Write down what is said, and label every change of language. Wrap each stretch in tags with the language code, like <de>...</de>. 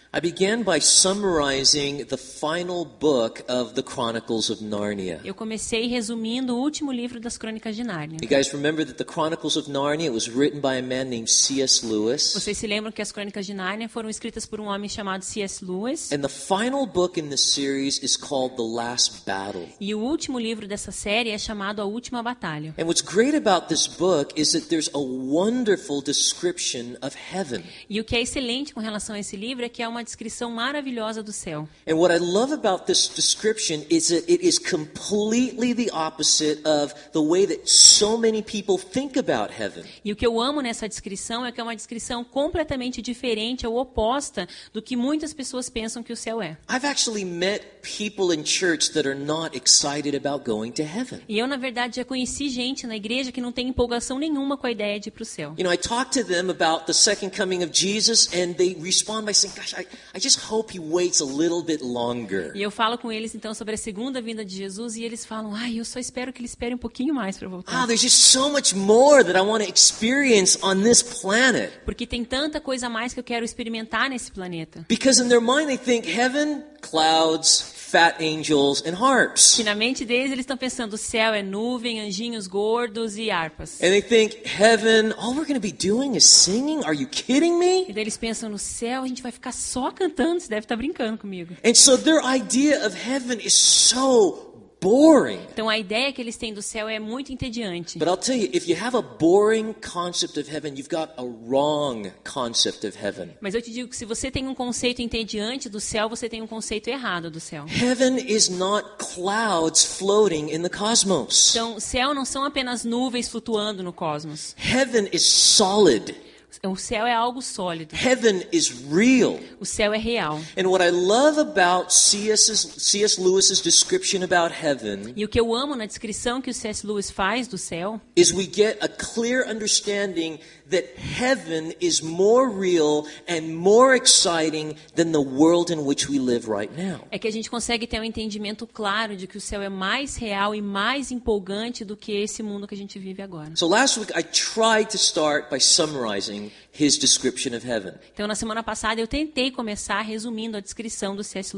<en>I began by summarizing the final book of the Chronicles of Narnia.</en> <pt>eu comecei resumindo o último livro das Crônicas de Nárnia.</pt> <en>You guys remember that the Chronicles of Narnia was written by a man named C.S. Lewis.</en> <pt>Vocês se lembram que as Crônicas de Nárnia foram escritas por um homem chamado C.S. Lewis?</pt> <en>And the final book in this series is called The Last Battle.</en> <pt>E o último livro dessa série é chamado A Última Batalha.</pt> <en>And what's great about this book is that there's a wonderful description of heaven.</en> <pt>E o que é excelente com relação a esse livro é que é uma descrição maravilhosa do céu.</pt> <en>And what I love about this description is that it is completely the opposite of the way that so many people think about heaven.</en> <pt>E o que eu amo nessa descrição é que é uma descrição completamente diferente ou oposta do que muitas pessoas pensam que o céu é.</pt> <en>I've actually met people in church that are not excited about going to heaven.</en> <pt>E eu, na verdade, já conheci gente na igreja que não tem empolgação nenhuma com a ideia de ir para o céu.</pt> <en>You know, I talk to them about the second coming of Jesus and they respond by saying, gosh, I just hope he waits a little bit longer.</en> <pt>E eu falo com eles, então, sobre a segunda vinda de Jesus e eles falam, eu só espero que ele espere um pouquinho mais para voltar.</pt> <en>There's just so much more that I want to experience on this planet.</en> <pt>Porque tem tanta coisa a mais que eu quero experimentar nesse planeta.</pt> <en>Because in their mind they think heaven, clouds, fat angels, and harps.</en> <pt>Que na mente deles eles estão pensando, o céu é nuvem, anjinhos gordos e harpas.</pt> <en>And they think heaven, all we're going to be doing is singing? Are you kidding me?</en> <pt>E daí eles pensam, no céu a gente vai ficar só cantando, você deve estar brincando comigo.</pt> <en>And so their idea of heaven is so boring.</en> <pt>Então a ideia que eles têm do céu é muito entediante.</pt> <en>But I'll tell you, if you have a boring concept of heaven, you've got a wrong concept of heaven.</en> <pt>Mas eu te digo que se você tem um conceito entediante do céu, você tem um conceito errado do céu.</pt> <en>Heaven is not clouds floating in the cosmos.</en> <pt>Então, o céu não são apenas nuvens flutuando no cosmos.</pt> <en>Heaven is solid.</en> <pt>O O céu é algo sólido.</pt> <en>Heaven is real.</en> <pt>O céu é real.</pt> <en>And what I love about C.S. Lewis's description about heaven</en> <pt>E o que eu amo na descrição que o C.S. Lewis faz do céu</pt> <en>is we get a clear understanding that heaven is more real and more exciting than the world in which we live right now.</en> <pt>é que a gente consegue ter um entendimento claro de que o céu é mais real e mais empolgante do que esse mundo que a gente vive agora.</pt> <en>So last week I tried to start by summarizing his description of heaven.</en> <pt>Então, na semana passada, eu tentei começar resumindo a descrição do C.S.</pt>